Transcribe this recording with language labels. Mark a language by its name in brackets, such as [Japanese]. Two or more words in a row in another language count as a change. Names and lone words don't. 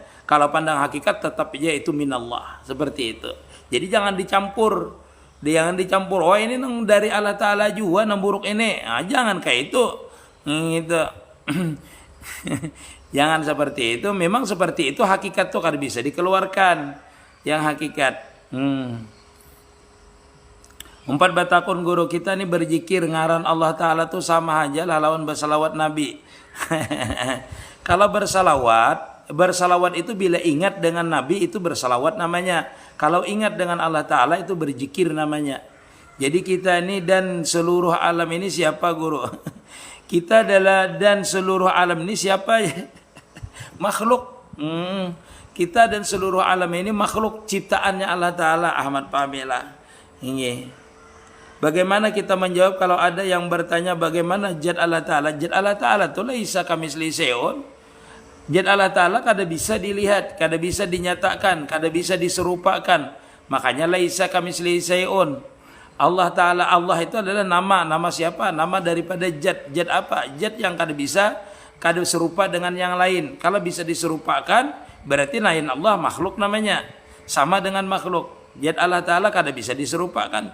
[Indonesian] Kalau pandang hakikat tetap aja itu minallah, seperti itu. Jadi jangan dicampur. [Banjar] Oh ini nang dari Allah Ta'ala juga nang buruk ini. [Indonesian] Nah, jangan kayak itu. Gitu. Jangan seperti itu. Memang seperti itu hakikat tuh kada bisa dikeluarkan. Yang hakikat. [Banjar] Empat batakun guru kita ini berzikir ngaran Allah Ta'ala tuh sama aja lah lawan bersalawat Nabi. [Indonesian] Kalau bersalawat itu bila ingat dengan Nabi itu bersalawat namanya. Kalau ingat dengan Allah Ta'ala itu berzikir namanya. Jadi kita ini dan seluruh alam ini siapa guru? Kita adalah dan seluruh alam ini siapa? Makhluk. Kita dan seluruh alam ini makhluk ciptaannya Allah Ta'ala. Ahmad Pamela. Ini. Bagaimana kita menjawab kalau ada yang bertanya bagaimana zat Allah Ta'ala? Zat Allah Ta'ala itu [Arabic] ليس كمثله شيء. [Banjar] Zat Allah Ta'ala kada bisa dilihat, kada bisa dinyatakan, kada bisa diserupakan. [Indonesian] Makanya [Arabic] ليس كمثله شيء. [Indonesian] Allah Ta'ala, Allah itu adalah nama siapa? Nama daripada zat. Zat apa? [Banjar] Zat yang kada bisa, kada serupa dengan yang lain. [Indonesian] Kalau bisa diserupakan, berarti lain Allah makhluk namanya. Sama dengan makhluk. [Banjar] Zat Allah Ta'ala kada bisa diserupakan.